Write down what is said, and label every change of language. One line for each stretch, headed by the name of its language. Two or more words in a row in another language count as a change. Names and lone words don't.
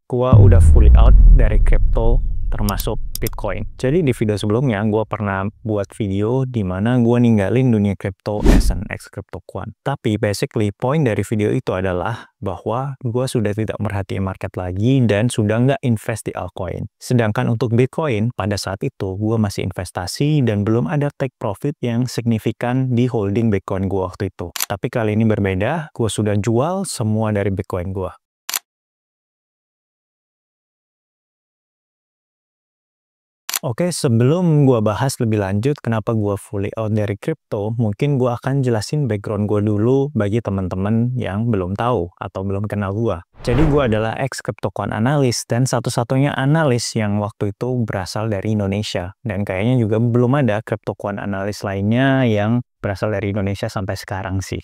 Indonesian: Gua udah
English: fully out
Indonesian: dari crypto termasuk Bitcoin. Jadi di video sebelumnya gua pernah buat video di mana gua ninggalin dunia crypto
English: as an ex-crypto quant.
Indonesian: Tapi basically poin dari video itu adalah bahwa gua sudah tidak merhatiin market lagi dan sudah nggak invest di altcoin. Sedangkan untuk Bitcoin pada saat itu gua masih investasi dan belum ada
English: take profit
Indonesian: yang signifikan di holding Bitcoin gua waktu itu. Tapi kali ini berbeda, gua sudah jual semua dari Bitcoin gua. Oke, sebelum gua bahas lebih lanjut kenapa gua
English: fully out
Indonesian: dari crypto, mungkin gua akan jelasin background gua dulu bagi teman-teman yang belum tahu atau belum kenal gua. Jadi gua adalah
English: ex-cryptocurrency analyst
Indonesian: dan satu-satunya analis yang waktu itu berasal dari Indonesia. Dan kayaknya juga belum ada cryptocurrency analis lainnya yang berasal dari Indonesia sampai sekarang sih.